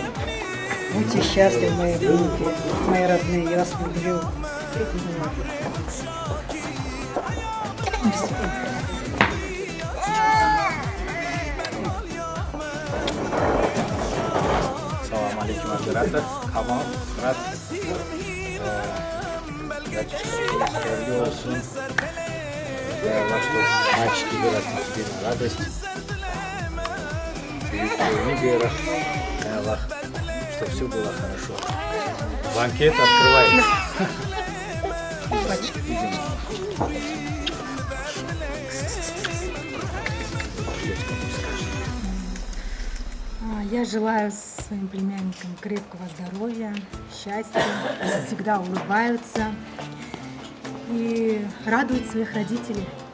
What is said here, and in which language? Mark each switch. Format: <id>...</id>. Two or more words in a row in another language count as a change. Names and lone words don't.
<ru>Будьте счастливы, мои внуки, мои родные, я вас люблю.</ru> <uz>Assalomu alaykum operator, Kamol, Murat. Xayrli olsun. Allah,</uz> <ru>что мальчики вырастут тебе на радость. Ты не веришь. Allah, что все было хорошо. Банкет открывается. Я желаю своим племянникам крепкого здоровья, счастья, всегда улыбаются и радуют своих родителей.</ru>